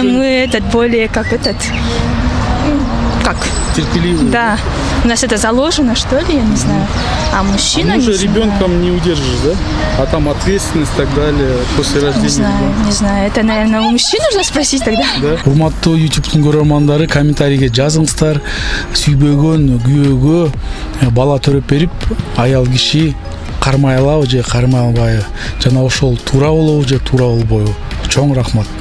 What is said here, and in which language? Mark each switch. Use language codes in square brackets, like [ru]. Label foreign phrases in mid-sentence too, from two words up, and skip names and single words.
[ru] мужа- мы более как как? Терпеливый. Да. У нас это заложено, что ли, я не знаю. А мужчина Мужа не знаю. ребенком не удержишь, да? А там ответственность и так далее после рождения Не знаю, ребенка. не знаю. Это, наверное, у мужчин нужно спросить тогда. [ky] Урматтуу YouTube'тун көрөрмандары, комментарийге жазыңыздар. Сүйбөгөн күйөөгө бала төрөп берип, аял киши кармай алабы же кармай албайбы? Жана ошол туура болобу же туура болбойбу? Чоң рахмат.